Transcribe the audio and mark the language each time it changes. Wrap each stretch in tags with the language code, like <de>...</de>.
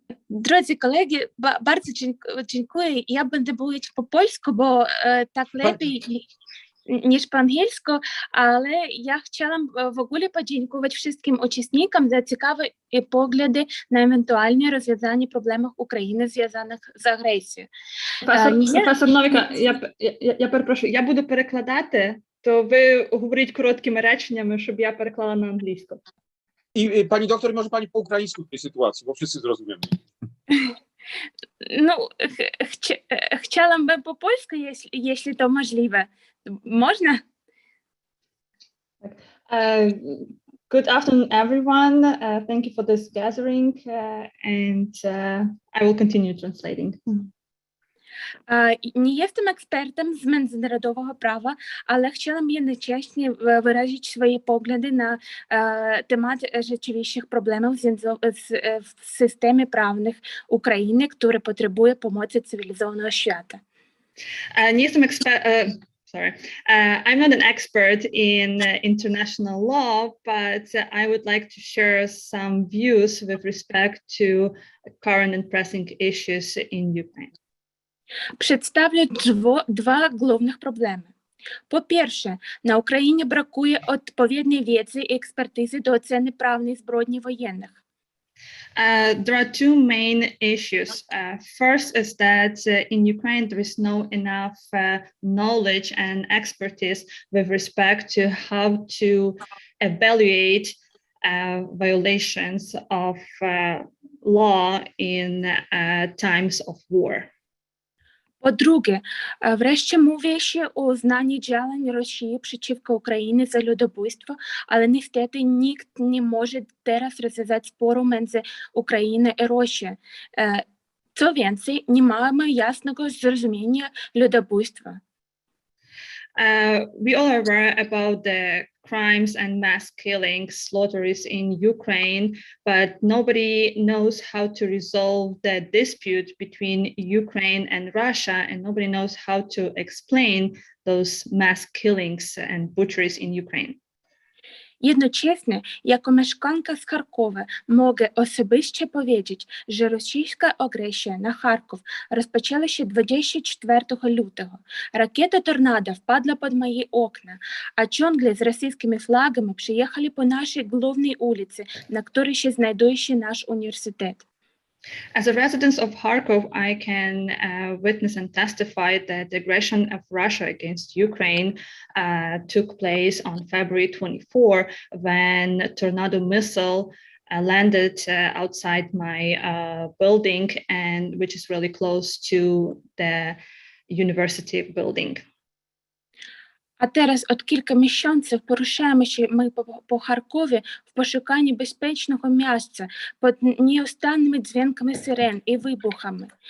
<pl>Drodzy kolegi, bardzo dziękuję. Ja będę mówić po polsku, bo tak lepiej niż po angielsku, ale ja chciałam w ogóle podziękować wszystkim uczestnikom za ciekawe poglądy na ewentualne rozwiązanie problemów</pl> <uk>України</uk> <pl>związanych</pl> <uk>з агресією. Професор Новіка, я перепрошую, я буду перекладати, то ви говоріть короткими реченнями, щоб я переклала на англійську.</uk> <pl>I pani doktor, może pani po ukraińsku w tej sytuacji, bo wszyscy zrozumiemy. Ну, chciałam po polsku, jeśli to możliwe. Można?</pl> <en>Good afternoon, everyone. Thank you for this gathering, and I will continue translating.</en> <pl>Nie jestem ekspertem z międzynarodowego prawa, ale chciałam jednocześnie wyrazić swoje poglądy na temat rzeczywistych problemów w systemie prawnym Ukrainy, który potrzebuje pomocy cywilizowanego świata. Nie jestem</pl> <en>I'm not an expert in international law, but I would like to share some views with respect to current and pressing issues in Ukraine.</en> <pl>Przedstawię dwa główne problemy. Po pierwsze, na Ukrainie brakuje odpowiedniej wiedzy i ekspertyzy do oceny prawnej zbrodni wojennych.</pl> <en>There are two main issues. First is that in Ukraine there is no enough knowledge and expertise with respect to how to evaluate violations of law in times of war.</en> <pl>Po drugie, wreszcie mówi się o uznaniu działań Rosji przeciwko Ukrainie za ludobójstwo, ale niestety nikt nie może teraz rozwiązać sporu między Ukrainą i Rosją. Co więcej, nie mamy jasnego zrozumienia ludobójstwa.</pl> <en>We all are aware about the crimes and mass killings, slaughters in Ukraine, but nobody knows how to resolve the dispute between Ukraine and Russia, and nobody knows how to explain those mass killings and butcheries in Ukraine.</en> <pl>Jednocześnie, jako mieszkanka z Charkowa, mogę osobiście powiedzieć, że rosyjska agresja na Charków rozpoczęła się 24 lutego. Rakieta tornado wpadła pod moje okna, a ciągle z rosyjskimi flagami przyjechali po naszej głównej ulicy, na której się znajduje się nasz uniwersytet.</pl> <en>As a resident of Kharkov, I can witness and testify that the aggression of Russia against Ukraine took place on February 24 when a tornado missile landed outside my building, and which is really close to the university building.</en> <pl>A teraz od kilku miesięcy poruszamy się po Charkowie w poszukiwaniu bezpiecznego miejsca pod nieustannymi dźwiękami syren i wybuchami.</pl>